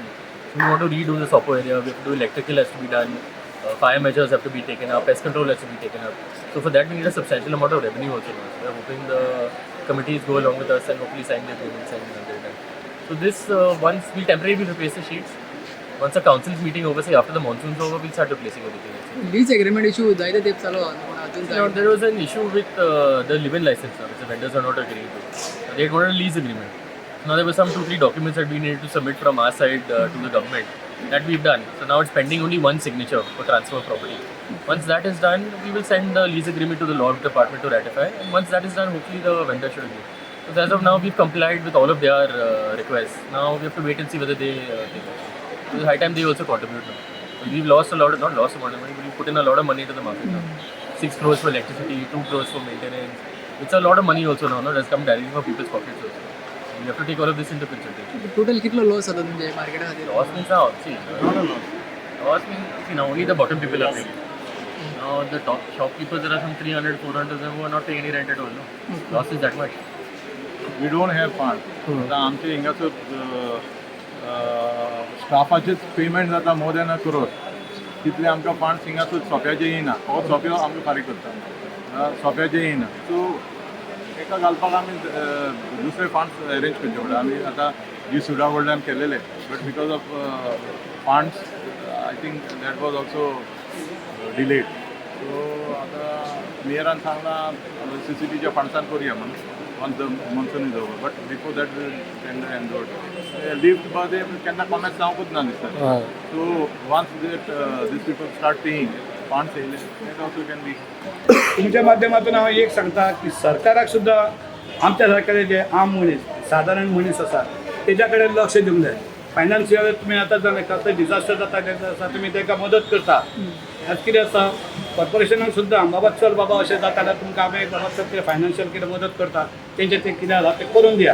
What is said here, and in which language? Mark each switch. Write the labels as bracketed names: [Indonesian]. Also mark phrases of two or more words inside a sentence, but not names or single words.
[English] So we want to redo the shop area, we have to do electrical has to be done, fire measures have to be taken up, pest control has to be taken up. So for that we need a substantial amount of revenue also. So we're hoping the committees go along with us and hopefully sign the agreements and get it done. So this, once we temporarily replace the sheets, once the council is meeting over, say after the monsoon's over, we'll start replacing everything else. lease agreement issue [Konkani] जायते तेप चालू [English] Now, there was an issue with the live-in license, which the vendors are not agreeing to. They had wanted a lease agreement. Now there were some 2-3 documents that we needed to submit from our side to the government. That we've done. So now it's pending only one signature for transfer of property. Once that is done, we will send the lease agreement to the law department to ratify. And once that is done, hopefully the vendor should agree. So as of now, we've complied with all of their requests. Now we have to wait and see whether they take it. So it's high time they also contribute now. So we've lost a lot of, not lost a lot of money, but we've put in a lot of money into the market now. 6 crores for electricity, 2 crores for maintenance. It's a lot of money also now, no? That's come directly from people's pockets also. We have to take all of this into consideration. [Konkani] टोटल कितलो लॉस जाता तुमचे मार्केटा खातीर? [English] Loss means now, see, not a loss. Loss means, see, now only the bottom people are paying. Now the top shopkeepers, there are some 300, 400 of them who are not paying any rent at all, no? Loss is that much. We don't have fund. [Konkani] आता आमचे हिंगाचो स्टाफाचेच पेमेंट जाता [English] more than a crore. [Konkani] तितले आमकां फंड्स हिंगाचो सोप्याचे येयना. हो सोप्यो आमकां फारीक करता. सोप्याचे येयना. सो एका घालपाक आमी दुसरे फंड्स अरेंज करचे पडटा. आमी आतां जी सुडा कडल्यान केलेले, [English] but because of funds I think that was also delayed. [Konkani] सो आतां मेयरान सांगलां CCPच्या फंड्सान करुया म्हणून. [English] Once the monsoon is over, but before that we will tender and road. [Konkani] Lift बदे केन्ना कॉमेंट्स जावंकूच ना दिसता. [English] So once that these people start paying funds येयले, that also can be. [Konkani] तुमच्या माध्यमातून हांव एक सांगता की सरकाराक सुद्दां आमच्या सारके जे आम मनीस सादारण मनीस आसा तेज्या कडेन लक्ष दिवंक जाय. फायनान्शियल तुमी आतां जर कसलो डिजास्टर जाता तेन्ना तुमी ताका मदत करता. आज कितें आसा कॉर्पोरेशनाक सुद्दां बाबा चल बाबा अशें जाता जाल्यार तुमकां आमी बाबा चल कितें फायनान्शियल कितें मदत करता तेंचें तें कितें आसा तें करून दिया.